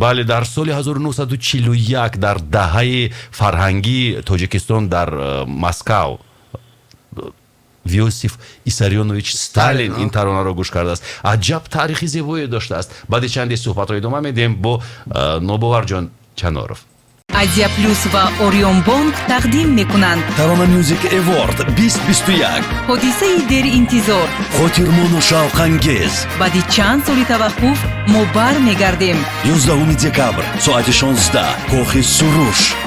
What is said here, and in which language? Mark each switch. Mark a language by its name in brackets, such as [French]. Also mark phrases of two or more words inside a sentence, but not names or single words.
[Tajik] бале дар соли 1941 дар даҳаи фарҳангии Тоҷикистон дар Маскав Юсуф Исарионович Сталин ин таронаро гӯш кардааст. аҷаб таърихи зебое доштааст. баъд чанде суҳбатро идома медиҳем бо Навбовар ҷон Чануров. Asia-Plus ва Orienbank тақдим мекунанд. Tarona Music Award 2021. ҳодисаи деринтизор. Хотирмону шавқангез. баъди чанд соли таваққуф мо бармегардем. 11 декабр соати 16 кохи суруш.